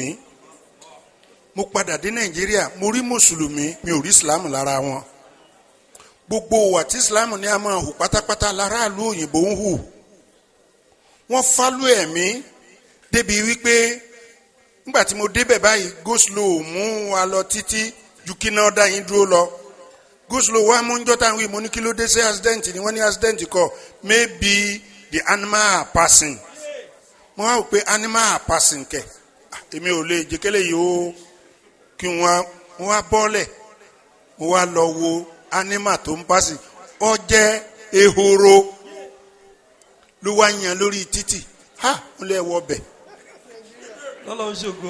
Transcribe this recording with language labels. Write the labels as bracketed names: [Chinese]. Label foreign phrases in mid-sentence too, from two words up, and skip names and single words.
[Yoruba] Mo padà dé Nàìjíríà mo rí mùsùlùmí mi ò rí Islam lára wọn. Gbogbo wa tí Islam ní a máa hù pátápátá láràlú òyìnbó ń hù. Wọ́n fálú ẹ̀mí débi wípé nígbà tí mo débẹ̀ báyìí go-slow mú wa lọ títí ju kí náà dá yín dúró lọ. Go-slow wa mú njọ́ táwọn wí mo ní kí ló dé sí accident ni wọ́n ní accident kọ́ [English] maybe the animal are passing. [Yoruba] Mo wá wò pé [English] animal are passing [Yoruba] kẹ̀ èmi ò lè jẹ́kẹ́lẹ́ yìí ó kí wọ́n wá bọ́lẹ̀ mo wá lọ wo anima tó ń pàṣẹ ọ jẹ́ ehoro ló wá yan lórí títì ha ń lé ẹwọ bẹ̀. Lọ́lọ́run ṣògo.